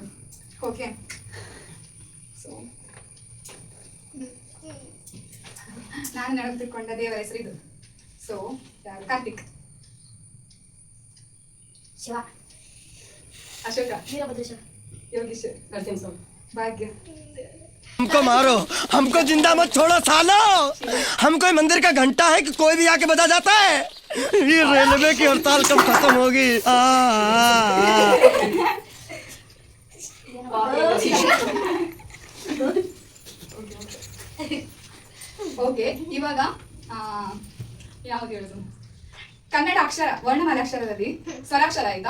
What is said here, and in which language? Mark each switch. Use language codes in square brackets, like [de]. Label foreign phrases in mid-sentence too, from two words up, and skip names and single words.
[en] okay so [kn] ನಾನು ನೆನಪಿಟ್ಕೊಂಡ ದೇವರ ಹೆಸರು ಇದು. ಸೊ ಯಾರು? ಕಾರ್ತಿಕ್, ಶಿವ, ಅಶೋಕ, ವೀರಭದ್ರೇಶ್ವರ, ಯೋಗೀಶ್, ನರಸಿಂಹಸ್ವಾಮಿ, ಭಾಗ್ಯ, [hi] हमको मारो, हमको जिंदा मत छोड़ो सालो। हम कोई मंदिर का घंटा है कि कोई भी आके बजा जाता है? ये रेलवे की हड़ताल कब खत्म होगी? [kn] ಓಕೆ ಇವಾಗ ಯಾವ್ದು ಹೇಳುದು? ಕನ್ನಡ ಅಕ್ಷರ ವರ್ಣಮಾಲೆ ಅಕ್ಷರದಲ್ಲಿ ಸ್ವರಾಕ್ಷರ ಆಯ್ತಾ?